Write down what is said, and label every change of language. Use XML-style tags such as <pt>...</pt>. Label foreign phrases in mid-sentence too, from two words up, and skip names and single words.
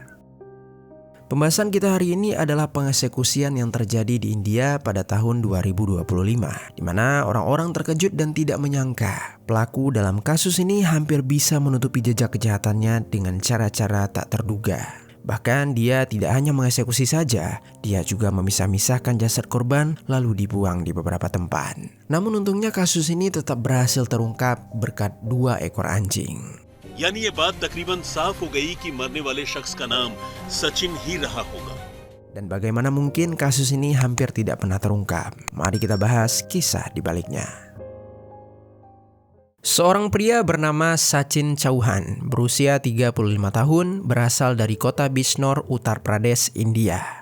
<id>Pembahasan kita hari ini adalah pengeksekusian yang terjadi di India pada tahun 2025, di mana orang-orang terkejut dan tidak menyangka pelaku dalam kasus ini hampir bisa menutupi jejak kejahatannya dengan cara-cara tak terduga. Bahkan dia tidak hanya mengeksekusi saja, dia juga memisah-misahkan jasad korban lalu dibuang di beberapa tempat. Namun untungnya kasus ini tetap berhasil terungkap berkat 2 ekor anjing.</id> <hi>यानी ये बात तकरीबन साफ हो गई कि मरने वाले शख्स का नाम सचिन ही रहा होगा.</hi> <id>Dan bagaimana mungkin kasus ini hampir tidak pernah terungkap? Mari kita bahas kisah di baliknya. Seorang pria bernama Sachin Chauhan, berusia 35 tahun, berasal dari kota Bijnor, Uttar Pradesh, India.</id>